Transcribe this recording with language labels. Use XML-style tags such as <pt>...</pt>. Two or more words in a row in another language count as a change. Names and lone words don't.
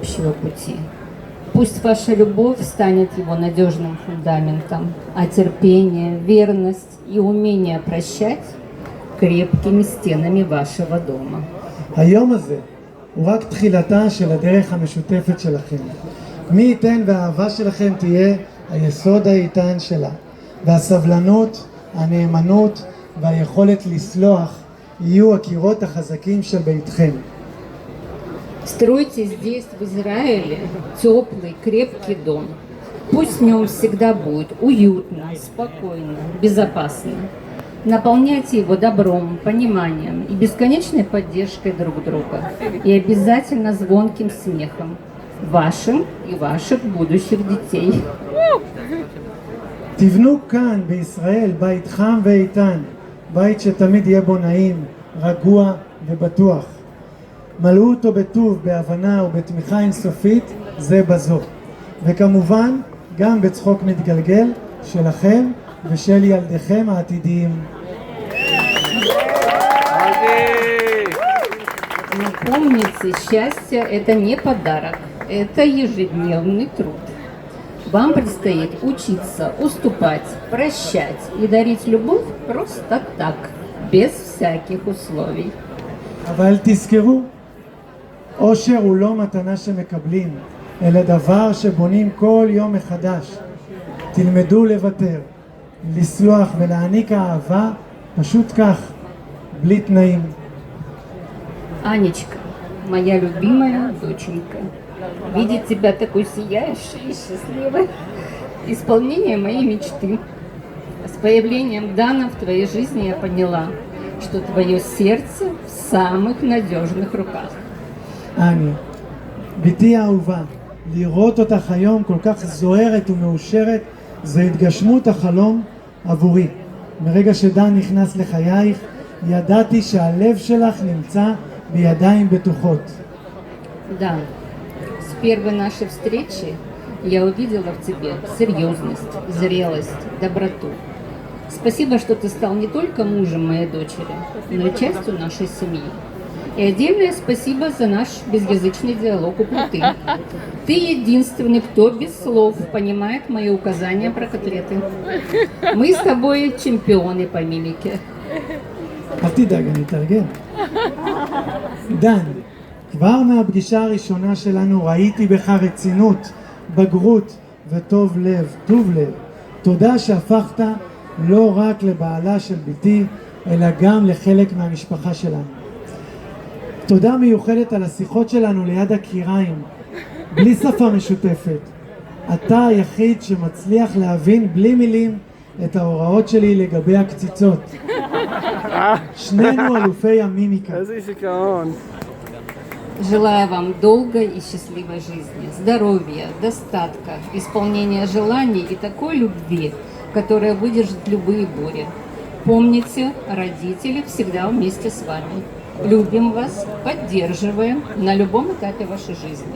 <ru>общего пути. Пусть ваша любовь станет его надежным фундаментом, а терпение, верность и умение прощать крепкими стенами вашего дома.</ru> <he>היום הזה הוא רק תחילתה של הדרך המשותפת שלכם. מי ייתן והאהבה שלכם תהיה היסוד האיתן שלה, והסבלנות, הנאמנות והיכולת לסלוח יהיו הקירות החזקים של ביתכם.</he> <ru>Стройте здесь, в Израиле, теплый, крепкий дом. Пусть в нем всегда будет уютно, спокойно, безопасно. Наполняйте его добром, пониманием и бесконечной поддержкой друг друга. И обязательно звонким смехом вашим и ваших будущих детей.</ru> <he>תבנו כאן בישראל בית חם ואיתן, בית שתמיד יהיה בו נעים, רגוע ובטוח. מלאו אותו בטוב, בהבנה ובתמיכה אינסופית זה בזו. וכמובן גם בצחוק מתגלגל שלכם ושל ילדיכם העתידיים.</he> <ru>Но помните, счастье – это не подарок, это ежедневный труд. Вам предстоит учиться, уступать, прощать и дарить любовь просто так, без всяких условий.</ru> <he>אבל תזכרו, אושר הוא לא מתנה שמקבלים, אלא דבר שבונים כל יום מחדש. תלמדו לוותר, לסלוח ולהעניק אהבה פשוט כך, בלי תנאים.</he> <ru>Анечка, моя любимая доченька, видеть тебя такой сияющей и счастливой, исполнение моей мечты. С появлением Дана в твоей жизни я поняла, что твое сердце в самых надежных руках.</ru> <he>אני, ביתי האהובה, לראות אותך היום כל כך זוהרת ומאושרת, זה התגשמות החלום עבורי. מרגע שדן נכנס לחייך, ידעתי שהלב שלך נמצא בידיים בטוחות.</he> <ru>Да, с первой нашей встречи я увидела в тебе серьезность, зрелость, доброту. Спасибо, что ты стал не только мужем моей дочери, но и частью нашей семьи. И отдельное спасибо за наш безязычный диалог у плиты. Ты единственный, кто без слов понимает мои указания про котлеты. Мы с тобой чемпионы по мимике.</ru> <he>אל תדאג, אני אתארגן. דן, כבר מהפגישה הראשונה שלנו ראיתי בך רצינות, בגרות וטוב לב, טוב לב. תודה שהפכת לא רק לבעלה של ביתי, אלא גם לחלק מהמשפחה שלנו. תודה מיוחדת על השיחות שלנו ליד הקיריים, בלי שפה משותפת. אתה היחיד שמצליח להבין בלי מילים את ההוראות שלי לגבי הקציצות. שנינו אלופי המימיקה. איזה זיכרון.</he> <ru>Желаю вам долгой и счастливой жизни, здоровья, достатка, исполнения желаний и такой любви, которая выдержит любые бури. Помните, родители всегда вместе с вами. Любим вас, поддерживаем на любом этапе вашей жизни.</ru>